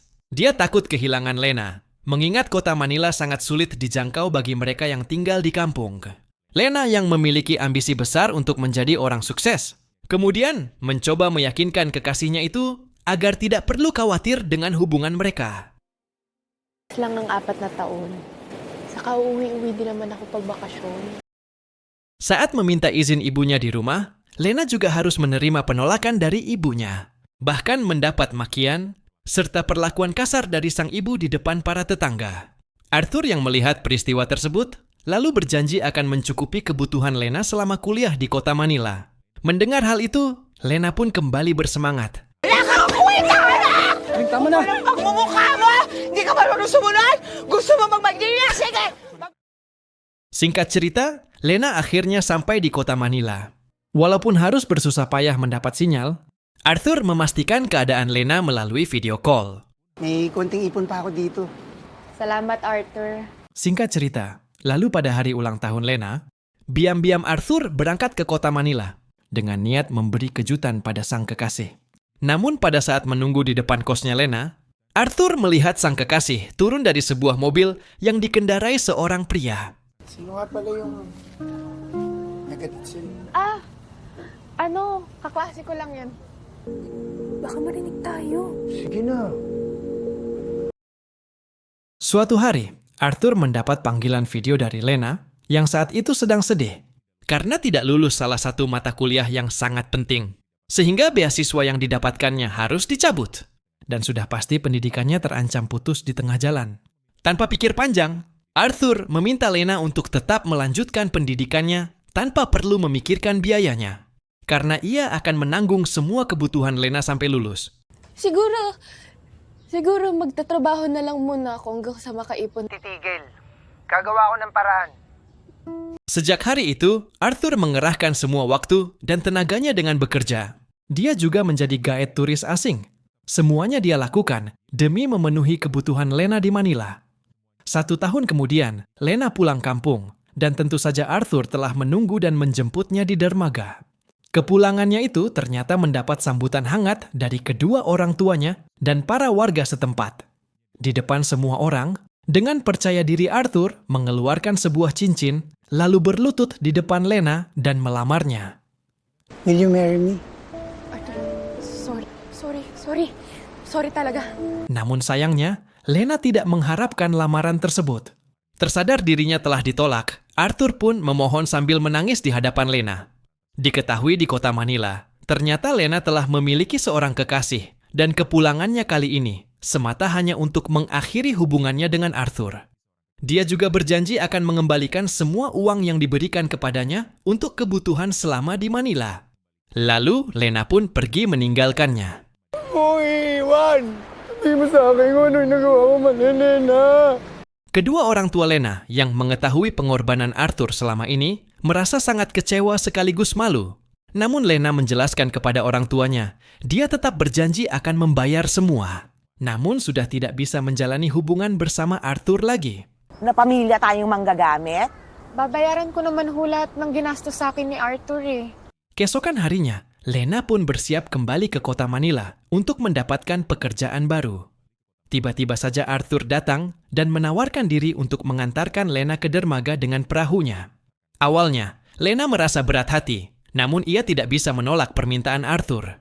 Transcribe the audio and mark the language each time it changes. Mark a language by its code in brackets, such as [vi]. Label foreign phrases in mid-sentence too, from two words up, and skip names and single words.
[id] Dia takut kehilangan Lena, mengingat kota Manila sangat sulit dijangkau bagi mereka yang tinggal di kampung. Lena yang memiliki ambisi besar untuk menjadi orang sukses, kemudian mencoba meyakinkan kekasihnya itu agar tidak perlu khawatir dengan hubungan mereka. [tl] Lang ng 4 na taon. Saka uuwi-uwi din naman ako pag bakasyon. [id] Saat meminta izin ibunya di rumah, Lena juga harus menerima penolakan dari ibunya. Bahkan mendapat makian, serta perlakuan kasar dari sang ibu di depan para tetangga. Arthur yang melihat peristiwa tersebut, lalu berjanji akan mencukupi kebutuhan Lena selama kuliah di kota Manila. Mendengar hal itu, Lena pun kembali bersemangat. [tl] Tama na! Pagmumukha mo! Hindi ka marunong sumunod! Gusto mo magmagdiya? Sige! [id] Singkat cerita, Lena akhirnya sampai di kota Manila. Walaupun harus bersusah payah mendapat sinyal, Arthur memastikan keadaan Lena melalui [en] video call. [tl] May konting ipon pa ako dito. Salamat, Arthur. [id] Singkat cerita, lalu pada hari ulang tahun Lena, diam-diam Arthur berangkat ke kota Manila dengan niat memberi kejutan pada sang kekasih. Namun pada saat menunggu di depan kosnya Lena, Arthur melihat sang kekasih turun dari sebuah mobil yang dikendarai seorang pria. [tl] Sino nga pala yung nagatid sa'yo? Kaklase ko lang yan. Baka marinig tayo. Sige na. [id] Suatu hari, Arthur mendapat panggilan video dari Lena yang saat itu sedang sedih karena tidak lulus salah satu mata kuliah yang sangat penting. Sehingga beasiswa yang didapatkannya harus dicabut. Dan sudah pasti pendidikannya terancam putus di tengah jalan. Tanpa pikir panjang, Arthur meminta Lena untuk tetap melanjutkan pendidikannya tanpa perlu memikirkan biayanya. Karena ia akan menanggung semua kebutuhan Lena sampai lulus. [tl] Siguro magtatrabaho na lang muna ako hanggang sa makaipon. Titigil. Gagawa ko ng paraan. [id] Sejak hari itu, Arthur mengerahkan semua waktu dan tenaganya dengan bekerja. Dia juga menjadi guide turis asing. Semuanya dia lakukan demi memenuhi kebutuhan Lena di Manila. 1 tahun kemudian, Lena pulang kampung, dan tentu saja Arthur telah menunggu dan menjemputnya di dermaga. Kepulangannya itu ternyata mendapat sambutan hangat dari kedua orang tuanya dan para warga setempat. Di depan semua orang, dengan percaya diri Arthur mengeluarkan sebuah cincin, lalu berlutut di depan Lena dan melamarnya. [en] Will you marry me? [tl] Arthur, sorry talaga. [id] Namun sayangnya, Lena tidak mengharapkan lamaran tersebut. Tersadar dirinya telah ditolak, Arthur pun memohon sambil menangis di hadapan Lena. Diketahui di kota Manila, ternyata Lena telah memiliki seorang kekasih, dan kepulangannya kali ini semata hanya untuk mengakhiri hubungannya dengan Arthur. Dia juga berjanji akan mengembalikan semua uang yang diberikan kepadanya untuk kebutuhan selama di Manila. Lalu, Lena pun pergi meninggalkannya. [tl] Hoy, Iwan! Sabi mo sa akin kung ano yung nagawa ko mali, Lena. [id] Kedua orang tua Lena yang mengetahui pengorbanan Arthur selama ini merasa sangat kecewa sekaligus malu. Namun Lena menjelaskan kepada orang tuanya, dia tetap berjanji akan membayar semua. Namun sudah tidak bisa menjalani hubungan bersama Arthur lagi. [tl] Na pamilya tayong manggagamit? Babayaran ko naman hulat ng ginastos sa akin ni Arthur eh. [id] Keesokan harinya, Lena pun bersiap kembali ke kota Manila untuk mendapatkan pekerjaan baru. Tiba-tiba saja Arthur datang dan menawarkan diri untuk mengantarkan Lena ke dermaga dengan perahunya. Awalnya, Lena merasa berat hati, namun ia tidak bisa menolak permintaan Arthur.